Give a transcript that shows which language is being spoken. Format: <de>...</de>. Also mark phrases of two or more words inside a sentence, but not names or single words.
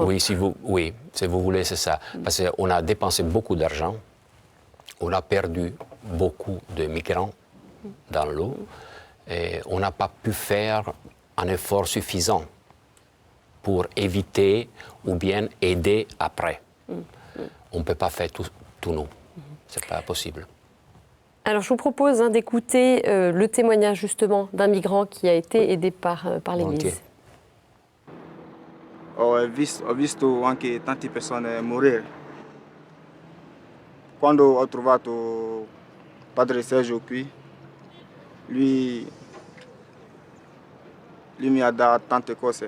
<fr>Oui, si vous voulez, c'est ça. Parce qu'on a dépensé beaucoup d'argent, on a perdu beaucoup de migrants dans l'eau, et on n'a pas pu faire un effort suffisant pour éviter ou bien aider après. On ne peut pas faire tout nous. Ce n'est pas possible. Alors je vous propose d'écouter le témoignage justement d'un migrant qui a été aidé par l'Église.</fr> <it>Ho visto anche tante persone morire. Quando ho trovato Padre Sergio qui, lui mi ha dato tante cose.</it>